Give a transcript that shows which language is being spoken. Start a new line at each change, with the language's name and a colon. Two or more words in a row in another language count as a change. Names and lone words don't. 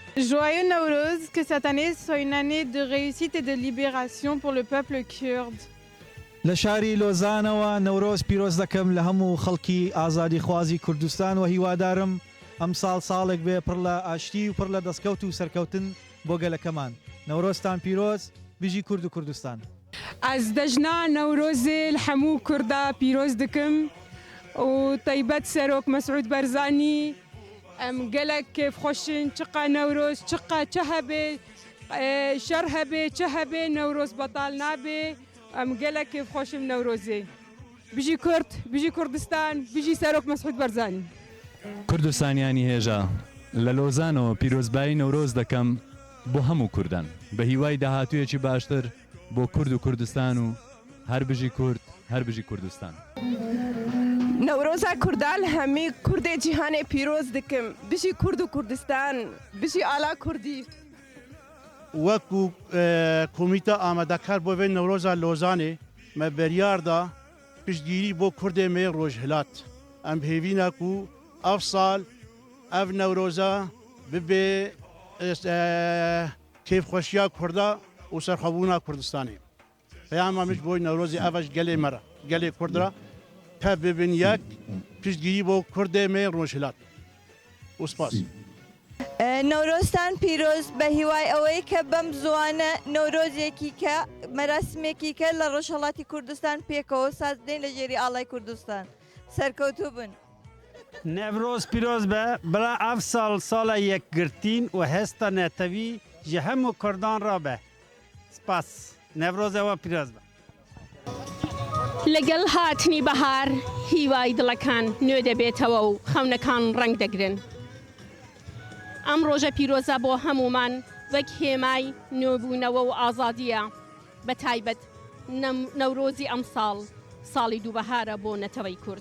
French: Joyeux Nowruz, que cette année soit une année de réussite et de libération pour le peuple kurde.
Central Kurdish: لشاری لۆزانەوە نەورۆز پیرۆز دەکەم لە هەموو خەڵکی ئازادی خوازی کوردستان و هیوادارم ئەم ساڵێک بێ پڕ لە ئاشتی و پڕ لە دەستکەوت و سەرکەوتن بۆ گەلەکەمان. نەورۆزتان پیرۆز، بژی کورد و کوردستان.
Kurdish: از دجنا نوروز الحمو كردا بيروز دكم وطيبت سروك مسعود برزاني ام قالك كيف خوشن شقا نوروز شقا شهبه شرهبه شهبه نوروز بطال نابه ام قالك كيف خوشم نوروزي بيجي كرد بيجي كردستان بيجي سروك مسعود برزاني
Central Kurdish: کوردستانیانی هێژە لە لۆزانەوە پیرۆزبایی نەورۆز دەکەم بۆ هەموو کوردان بە هیوای داهاتوویەکی باشتر بۆ کورد و کوردستان و هەر بژی کورد هەر بژی کوردستان.
Kurdish: نەورۆزا کوردان هەمی کوردێ جیهانێ پیرۆز دکم بژی کورد و کوردستان بژی ئالا کوردی. وەکو کۆمیتە ئامادەکار بۆ vê نەورۆزا لۆزانê me biryar da piştgirî bo Kurdê me rojhilat. Em hêvîne ku ev sal ev newroza bibe kêfxweşiya Kurda û serxwebûna Kurdistanê. Peyama min ji bo newrozê ev ji gelê me re gelê Kurd re pev bibin yek piştgirî bo Kurdê me rojhilat. û spas.
Central Kurdish: نەورۆزتان پیرۆز بە هیوای ئەوەی کە بەم زوانە نەورۆزێکی کە مەراسمێکی کە لە ڕۆژهەڵاتی کوردستان پێکەوە سازدەین لە ژێری ئاڵای کوردستان سەرکەوتوو بن.
Kurdish: نەڤرۆز پیرۆز بە بەڵا ئەف ساڵ ساڵە یەکگرتین و هێستا نێتەوی ji hemû Kurdan re be. Spas نەڤرۆزەوە پیرۆز بە.
Central Kurdish: لەگەڵ هاتنی بەهار هیوای دڵەکان نوێ دەبێتەوە و خەونەکان ڕنگ دەگرن. ئەم ڕۆژە پیرۆزە بۆ هەمومان وەک هێمای نوێبوونەوە و ئازادیە بە تایبەت نەورۆزی ئەم ساڵی دووبەهارە بۆ نەتەوەی کورد.